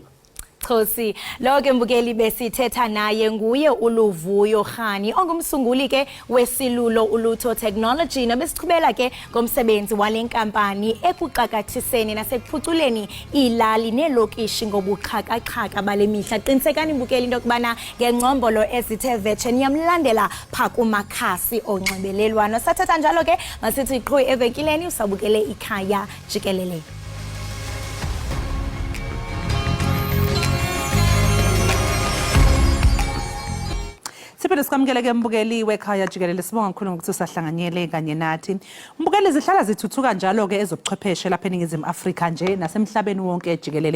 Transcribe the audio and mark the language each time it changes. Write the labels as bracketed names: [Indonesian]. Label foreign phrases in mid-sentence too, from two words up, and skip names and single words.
[Xhosa] Khosi, lo ke mbukeli besithetha naye nguye uLuvuyo Rhani ongumsunguli ke wesilulo uLutho Technology, nabesichubela ke ngomsebenzi wale nkampani ekuqakathiseni nasekuphuculeni ilali nelokishi ngobuxhakaxhaka bale mihla. Qinisekani mbukeli into yokubana ngengcombolo ezithe vetshe niyamlandela pha kumakhasi onxibelelwano. Sathatha njalo ke masithi qho evekileni usabukele Ikhaya Jikelele. [Zulu] Siphinde sikwamukele ke mbukeli wekhaya Jikelele, sibonga kakhulu ngokuthi usahlanganyele kanye nathi. Mbukeli zihlala zithuthuka njalo ke ezobuchwepheshe lapha eNingizimu Afrika nje nasemhlabeni wonke jikelele.